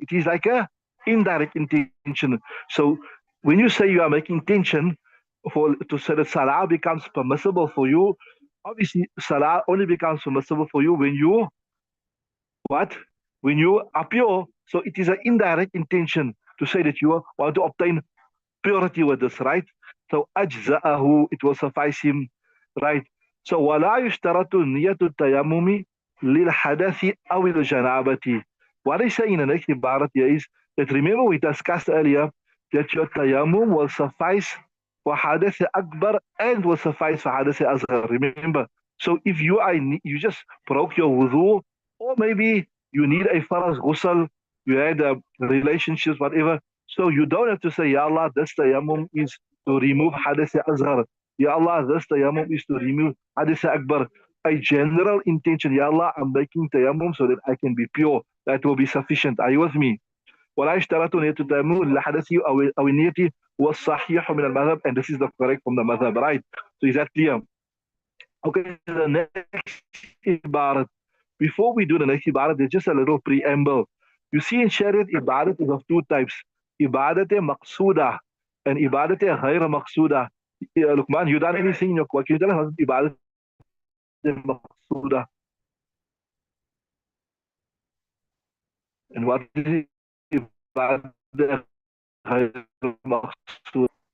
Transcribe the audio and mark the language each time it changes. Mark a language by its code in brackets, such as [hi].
[en] It is like a indirect intention. So when you say you are making intention for to say that salah becomes permissible for you, obviously salah only becomes permissible for you when you what? When you are pure. So it is an indirect intention to say that you want to obtain purity with this, right? So [ar] أجزأه, [en] it will suffice him, right? [ar] So ولا يشترط نية التيمم للحدث أو الجنابة. [en] What I say in the next ibarat here is that remember we discussed earlier that your tayammum will suffice for hadath akbar and will suffice for hadath asghar. Remember, so if you just broke your wudu, or maybe you need a faraz ghusl, you had relationships, whatever, so you don't have to say, Ya Allah, this tayammum is to remove hadith asghar. Ya Allah, this tayammum is to remove hadith akbar. A general intention, Ya Allah, I'm making tayammum so that I can be pure. That will be sufficient. Are you with me? [ar] ولا اشترط نية التيمم للحدث أو النية والصحيح من المذهب, [en] and this is the correct from the madhab, right? So is that clear? Okay, the next ibarat. Before we do the next ibadat, there's just a little preamble. You see, in Shariat, ibadat is of two types. Ibadat maqsuda and ibadat ghair maqsuda. Lukman, you done anything in your work? Can you tell us ibadat maqsuda and what is ibadat ghair maqsuda?